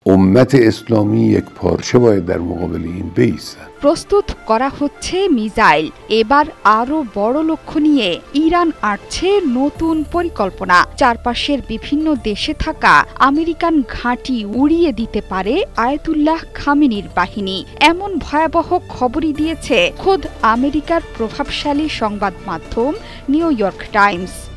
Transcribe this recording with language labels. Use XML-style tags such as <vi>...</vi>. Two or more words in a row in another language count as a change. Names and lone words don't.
<fa>امت اسلامی یک پارچه باید در مقابل این بایستد।</fa> <bn>প্রস্তুত করা হচ্ছে মিসাইল। এবার আরও বড় লক্ষ্য নিয়ে ইরান আঁটছে নতুন পরিকল্পনা। চারপাশের বিভিন্ন দেশে থাকা আমেরিকান ঘাঁটি উড়িয়ে দিতে পারে আয়াতুল্লাহ খামেনির বাহিনী, এমন ভয়াবহ খবরই দিয়েছে খোদ আমেরিকার প্রভাবশালী সংবাদ মাধ্যম নিউ ইয়র্ক টাইমস।</bn>